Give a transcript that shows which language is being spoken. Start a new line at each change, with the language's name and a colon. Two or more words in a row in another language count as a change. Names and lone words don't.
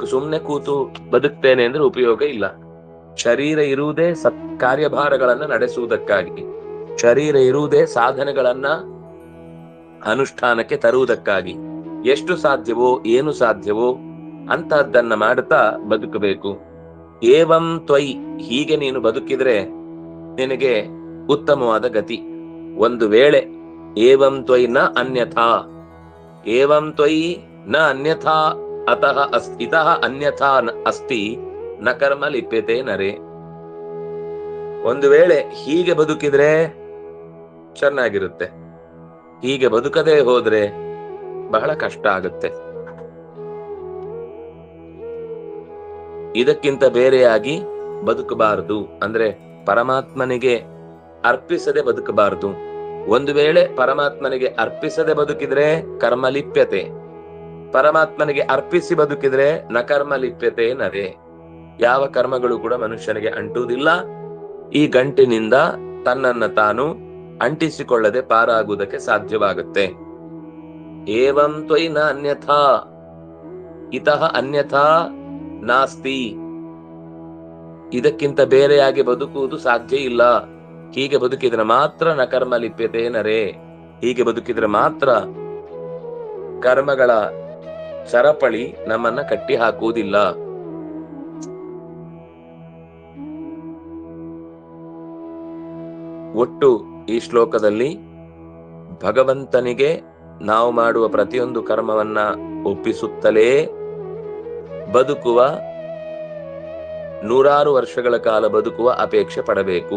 Kannada: ಸುಮ್ನೆ ಕೂತು ಬದುಕ್ತೇನೆ ಅಂದ್ರೆ ಉಪಯೋಗ ಇಲ್ಲ. ಶರೀರ ಇರುವುದೇ ಕಾರ್ಯಭಾರಗಳನ್ನ ನಡೆಸುವುದಕ್ಕಾಗಿ, ಶರೀರ ಇರುವುದೇ ಸಾಧನೆಗಳನ್ನ ಅನುಷ್ಠಾನಕ್ಕೆ ತರುವುದಕ್ಕಾಗಿ. ಎಷ್ಟು ಸಾಧ್ಯವೋ ಏನು ಸಾಧ್ಯವೋ ಅಂತಹದ್ದನ್ನ ಮಾಡುತ್ತಾ ಬದುಕಬೇಕು.
Sanskrit: ಏವಂ ತ್ವಯಿ,
Kannada: ಹೀಗೆ ನೀನು ಬದುಕಿದ್ರೆ ನಿನಗೆ ಉತ್ತಮವಾದ ಗತಿ. ಒಂದು ವೇಳೆ
Sanskrit: ಏವಂ ತ್ವಯಿ ನ ಅನ್ಯಥಾ, ಏವಂ ತ್ವಯಿ ನ ಅನ್ಯಥಾ ಅತಃ ಇತಃ ಅನ್ಯಥಾ ಅಸ್ತಿ ನ ಕರ್ಮ ಲಿಪ್ಯತೆ ನರೇ.
Kannada: ಒಂದು ವೇಳೆ ಹೀಗೆ ಬದುಕಿದ್ರೆ ಚೆನ್ನಾಗಿರುತ್ತೆ, ಹೀಗೆ ಬದುಕದೇ ಹೋದ್ರೆ ಬಹಳ ಕಷ್ಟ ಆಗುತ್ತೆ. ಇದಕ್ಕಿಂತ ಬೇರೆಯಾಗಿ ಬದುಕಬಾರದು, ಅಂದ್ರೆ ಪರಮಾತ್ಮನಿಗೆ ಅರ್ಪಿಸದೆ ಬದುಕಬಾರದು. ಒಂದು ವೇಳೆ ಪರಮಾತ್ಮನಿಗೆ ಅರ್ಪಿಸದೆ ಬದುಕಿದ್ರೆ
Sanskrit: ಕರ್ಮ ಲಿಪ್ಯತೆ,
Kannada: ಪರಮಾತ್ಮನಿಗೆ ಅರ್ಪಿಸಿ ಬದುಕಿದ್ರೆ
Sanskrit: ನ ಕರ್ಮ ಲಿಪ್ಯತೆ ನರೇ.
Kannada: ಯಾವ ಕರ್ಮಗಳು ಕೂಡ ಮನುಷ್ಯನಿಗೆ ಅಂಟುವುದಿಲ್ಲ. ಈ ಗಂಟಿನಿಂದ ತನ್ನನ್ನ ತಾನು ಅಂಟಿಸಿಕೊಳ್ಳದೆ ಪಾರಾಗುವುದಕ್ಕೆ ಸಾಧ್ಯವಾಗುತ್ತೆ.
Sanskrit: ಏವಂ ತ್ವಯಿ ನ ಅನ್ಯಥಾ ಇತಃ ಅನ್ಯಥಾ ನಾಸ್ತಿ.
Kannada: ಇದಕ್ಕಿಂತ ಬೇರೆಯಾಗಿ ಬದುಕುವುದು ಸಾಧ್ಯ ಇಲ್ಲ. ಹೀಗೆ ಬದುಕಿದ್ರೆ ಮಾತ್ರ
Sanskrit: ನ ಕರ್ಮ ಲಿಪ್ಯತೆ ನರೇ.
Kannada: ಹೀಗೆ ಬದುಕಿದ್ರೆ ಮಾತ್ರ ಕರ್ಮಗಳ ಸರಪಳಿ ನಮ್ಮನ್ನ ಕಟ್ಟಿ ಹಾಕುವುದಿಲ್ಲ. ಒಟ್ಟು ಈ ಶ್ಲೋಕದಲ್ಲಿ ಭಗವಂತನಿಗೆ ನಾವು ಮಾಡುವ ಪ್ರತಿಯೊಂದು ಕರ್ಮವನ್ನ ಒಪ್ಪಿಸುತ್ತಲೇ ಬದುಕುವ, 100 ವರ್ಷಗಳ ಕಾಲ ಬದುಕುವ ಅಪೇಕ್ಷೆ ಪಡಬೇಕು.